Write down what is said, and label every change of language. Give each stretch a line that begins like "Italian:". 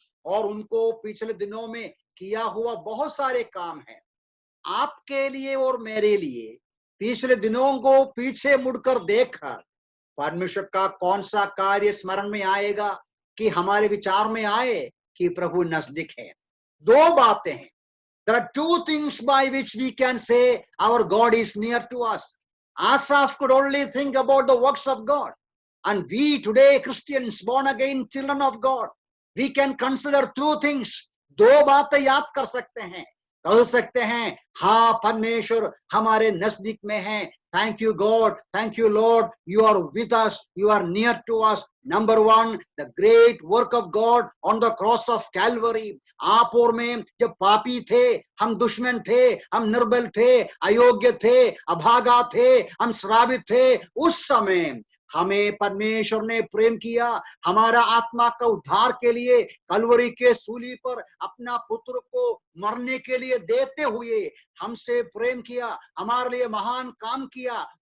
Hindi: और उनको पिछले दिनों में किया हुआ बहुत सारे काम है आपके लिए और मेरे लिए। पिछले दिनों को पीछे मुड़कर देखकर परमेश्वर का कौन सा कार्य स्मरण में आएगा कि हमारे विचार में आए कि प्रभु नजदीक है? दो बातें हैं।
English: There are two things by which we can say our God is near to us. Asaph could only think about the works of God. And we today, Christians, born again children of God, we can consider two things.
Hindi: दो बातें याद कर सकते हैं, कह सकते हैं, हाँ परमेश्वर हमारे नजदीक में है।
English: Thank you God, thank you Lord, you are with us, you are near to us. Number 1, the great work of God on the cross of Calvary.
Hindi: आप और में जब पापी थे, हम दुश्मन थे, हम निर्बल थे, अयोग्य थे, अभागा थे, हम श्रावित थे, उस समय हमें परमेश्वर ने प्रेम किया, हमारा आत्मा का उद्धार के लिए कलवरी के सूली पर अपना पुत्र को मरने के लिए देते हुए हमसे प्रेम किया, हमारे लिए महान काम किया।